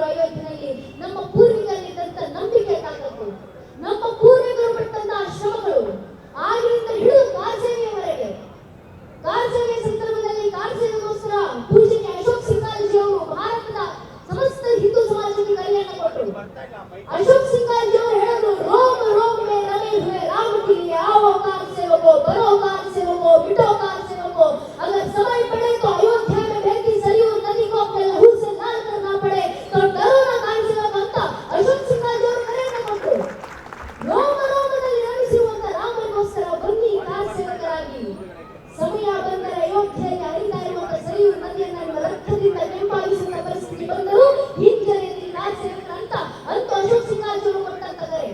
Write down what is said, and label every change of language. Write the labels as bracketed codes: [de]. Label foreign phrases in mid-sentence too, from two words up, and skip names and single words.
[kn] ಅಯೋಧ್ಯೆಯಲ್ಲಿ ನಮ್ಮ ಪೂರ್ವಿಕರಿದ್ದಂತ ನಂಬಿಕೆ ತಾಕತ್ತು, ನಮ್ಮ ಪೂರ್ವಿಕರು ಪಟ್ಟಂತಹ ಶ್ರಮಗಳು, ಆಗಿನಿಂದ ಹಿಡಿದು ಕಾರ್ಸೇವೆಯವರೆಗೆ, ಕಾರ್ಸೇವೆಯ ಸಂದರ್ಭದಲ್ಲಿ ಕಾರ್ಸೇವೆಗೋಸ್ಕರ ಪೂಜೆಗೆ ಅಶೋಕ್ ಸಿಂಗಾಲ್ಜಿ ಅವರು ಭಾರತದ ಸಮಸ್ತ ಹಿಂದೂ ಸಮಾಜಕ್ಕೆ ಕರೆಯನ್ನ ಕೊಟ್ಟರು. ಅಶೋಕ್ ಸಿಂಗಾಲ್ಜಿ ಅವರು ಹೇಳೋದು, [hi] रोम रोम में रमे ಹುए राम के लिए आओ कार सेवको, बरो कार सेवको, मिटो कार सेवको, अगर समय पड़े तो अयोध्या में बहती सरयू नदी को अपने लहू से लाल करना पड़े तो डरो ना कार सेवक [kn] ಅಂತ ಅಶೋಕ್ ಸಿಂಗಾಲ್ಜಿ ಅವರು ಕರೆಯನ್ನ ಕೊಟ್ಟರು. ರೋಮ ರೋಮದಲ್ಲಿ ರಮಿಸುವಂತ ರಾಮನಿಗೋಸ್ಕರ ಬನ್ನಿ ಕಾರ ಸೇವಕರಾಗಿ. ಸಮಯ ಬಂದರೆ ಅಯೋಧ್ಯೆಯಲ್ಲಿ ಹರಿತಾ ಇರುವಂತ ಸರಿಯು ನದಿಯನ್ನ ನಿಮ್ಮ ರಕ್ತದಿಂದ ಕೆಂಪಾಗಿಸುವಂತ ಪರಿಸ್ಥಿತಿ ಬಂದರೂ ಹಿಂಜರಿಯಲ್ಲಿ ಕಾರ ಸೇವಕರ ಅಂತ ಅಶೋಕ್ ಸಿಂಗಾಲ್ಜಿ ಅವರು ಕೊಟ್ಟಂತ ಕರೆ.